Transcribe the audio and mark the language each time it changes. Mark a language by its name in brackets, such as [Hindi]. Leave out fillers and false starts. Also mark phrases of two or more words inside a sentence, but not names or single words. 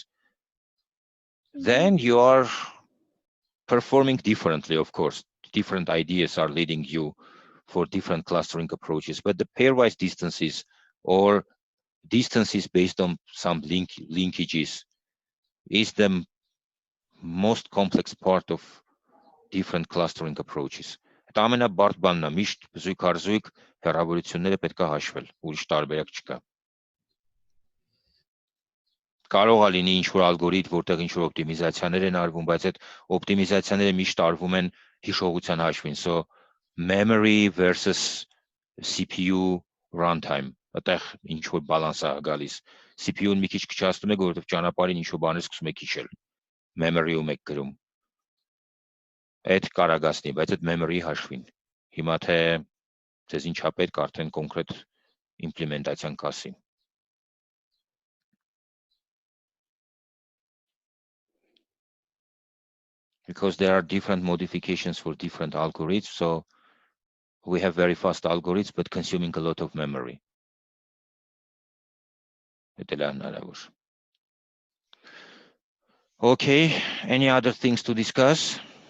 [English] Then you are performing differently, of course. Different ideas are leading you for different clustering approaches, but the pairwise distances or distances based on some linkages is the most complex part of different clustering approaches. [Armenian] Այդ ամենաբարդ բանն է, միշտ զույգ-առզույգ հեռավորությունները պետք է հաշվել, ուրիշ տարբերակ չկա։ Կարող է լինի ինչ-որ ալգորիթմ, որտեղ ինչ-որ օպտիմիզացիաներ են արվում, բայց այդ օպտիմիզացիաները միշտ արվում են հիշողության հաշվին, [English] so memory versus CPU runtime, [Armenian] այդտեղ ինչ-որ բալանս է գալիս։ CPU-ն մի քիչ քչացնում եք, որովհետև ճանապարհին ինչ-որ բաներ սկսում եք հիշել, memory-ում եք գրում։ Այդ կարա գացնի, բայց այդ memory հաշվին։ Հիմա թե Ձեզ ինչ է պետք արդեն կոնկրետ իմպլեմենտացիան կասի։ [English] Because there are different modifications for different algorithms, so we have very fast algorithms, but consuming a lot of memory. Okay, any other things to discuss?